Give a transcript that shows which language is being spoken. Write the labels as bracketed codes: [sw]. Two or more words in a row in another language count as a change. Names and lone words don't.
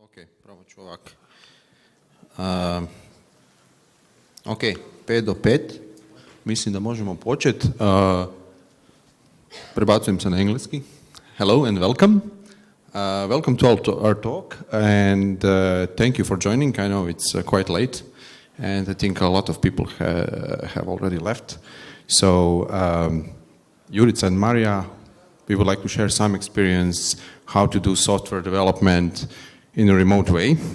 [hr] Ok, probat ću ovak. Ok, 5 do 5. Mislim da možemo početi. Prebacujem se na engleski. [en] Hello and welcome. Welcome to our talk and thank you for joining. I know it's quite late and I think a lot of people have already left. So Jurica and Marija, we would like to share some experience how to do software development in a remote way.